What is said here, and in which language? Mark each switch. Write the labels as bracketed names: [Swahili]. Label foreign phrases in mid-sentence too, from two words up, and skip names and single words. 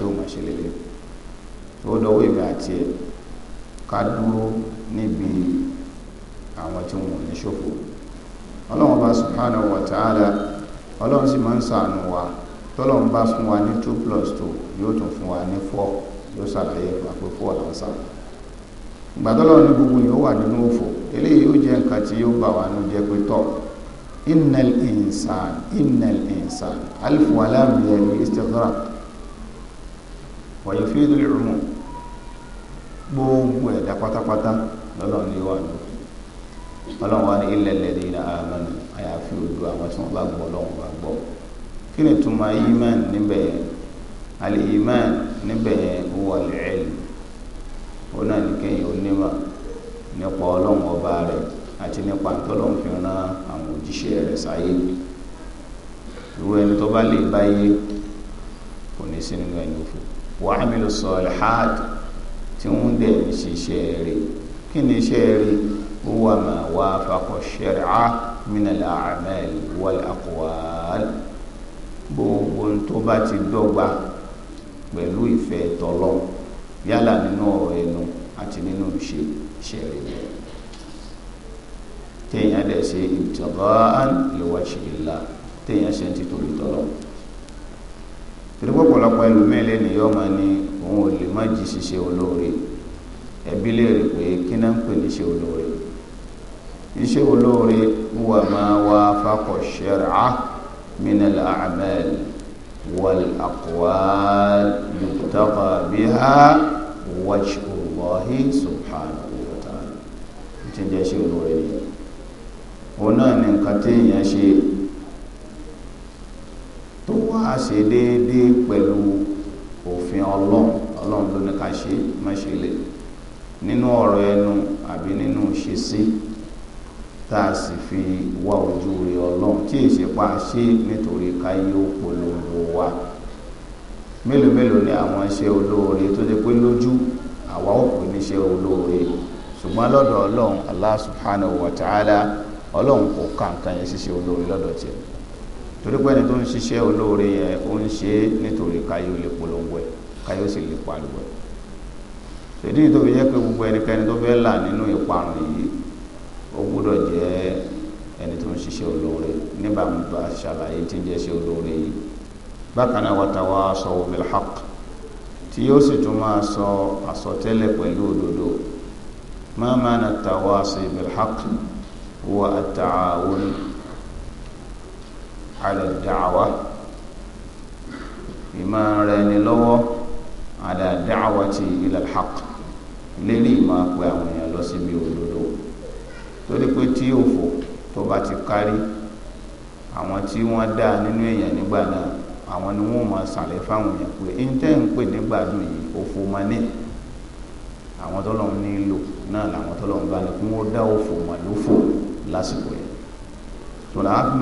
[Yoruba] ó máa ṣe lélẹ̀ tó dọwọ́ ìgbà àti ẹ̀ ká dúró níbi àwọn tí wọn ò ní ṣòfò ọlọ́run bá [Arabic] سبحانه وتعالى [Yoruba] ọlọ́run sì máa ń ṣàánú wa tọ́lọ́run bá fún wa ní 2+2 yóò tún fún wa ní 4 yóò ṣàlàyé fún wa pé 4 lọ́sà ìgbà tọ́lọ́run ní gbogbo yóò wà nínú òfò eléyìí yóò jẹ́ nǹkan tí yóò bà wá nú jẹ́ pé tọ́ [Arabic] إن الإنسان ألف ولام يعني استغراق ويفيد العموم [Yoruba] gbogbo ẹ̀dá pátápátá lọ́lọ́run ní wà nínú ọlọ́run wá ní [Arabic] إلا الذين آمنوا [Yoruba] àyàfi ojú àwọn tí wọ́n bá gbọ́ ọlọ́run bá gbọ́ kí ni túmọ̀ iman níbẹ̀ al-iman níbẹ̀ [Arabic] هو العلم [Yoruba] ó náà ní kéèyàn onímọ̀ nípa ọlọ́run ọba rẹ̀ àti nípa tọ́lọ́run fi rán àwọn òjíṣẹ́ rẹ̀ sáyé irú ẹni tó bá lè báyé kò ní sí nínú ẹni òfò [Arabic] وعملوا الصالحات [Yoruba] tí wọ́n dẹ̀ ní ṣiṣẹ́ rẹ̀ kí ni iṣẹ́ rẹ̀ [Arabic] هو ما وافق الشرع من الأعمال والأقوال [Yoruba] gbogbo tó bá ti dọ́gba pẹ̀lú ìfẹ́ tọ́lọ́ yálà nínú ọ̀rọ̀ ẹnu àti nínú iṣẹ́ rẹ̀ téèyàn dẹ̀ ṣe [Arabic] ابتغاء لوجه الله [Yoruba] téèyàn ṣe ń ti torí tọ́lọ́ torí pọ̀pọ̀lọpọ̀ ẹlòmíín lẹ́nu yọ́ máa ní òun ò lè má jí ṣiṣẹ́ olóore ẹbí léèrè pé kí náà ń pè ní iṣẹ́ olóore iṣẹ́ olóore [Arabic] هو ما وافق الشرع من الأعمال والأقوال يبتغى بها وجه الله سبحانه وتعالى [Yoruba] tí ń jẹ́ iṣẹ́ olóore ni òun náà ní nǹkan tí èèyàn ṣe tó wá ṣe déédéé pẹ̀lú òfin ọlọ́run ló ní ká ṣe má ṣe lè nínú ọ̀rọ̀ ẹnu àbí nínú ìṣesí tá a sì fi wá ojú rí ọlọ́run tí èsì pa ṣe nítorí káyé ó polongo wa mélòó mélòó ni àwọn iṣẹ́ olóore tó jẹ́ pé lójú àwa ò pè ní iṣẹ́ olóore ṣùgbọ́n lọ́dọ̀ ọlọ́run [Arabic] الله سبحانه وتعالى [Yoruba] ọlọ́run kò ká nǹkan yẹn ṣiṣẹ́ olóore lọ́dọ̀ tiẹ̀ torí pé ẹni tó ń ṣiṣẹ́ olóore yẹn ó ń ṣe é nítorí káyé ó lè polongo ẹ̀ káyé ó sì lè pariwo ẹ̀ ṣèdí tó fi jẹ́ pé gbogbo ẹnikẹ́ni tó fẹ́ là nínú ìparun yìí ó gbọ́dọ̀ jẹ́ ẹni tó ń ṣiṣẹ́ olóore níbàámu bá ṣàlàyé tí ń jẹ́ ṣe olóore yìí bákan náà [Arabic] وتواصوا بالحق [Yoruba] tí yóò sì tún máa sọ àsọtẹ́lẹ̀ pẹ̀lú òdodo [Arabic] ما معنى التواصي بالحق هو التعاون على الدعوة [Yoruba] ìmọ̀ rẹ̀ ní lọ́wọ́ [Arabic] على دعوة إلى الحق [Yoruba] lérí ìmọ̀ pé àwọn èèyàn lọ síbi òdodo torí pé tí òfò tó bá ti kárí àwọn tí wọ́n dá nínú èèyàn nígbà náà àwọn ni wọ́n máa sàlẹ̀ fáwọn èèyàn pé ìntẹ́ ń pè nígbàdùn yìí òfò máa ní àwọn tọ́lọ́run nílò náà làwọn tọ́lọ́run bá ní kí wọ́n dá òfò mà lófò lásìkò yẹn tó làá fi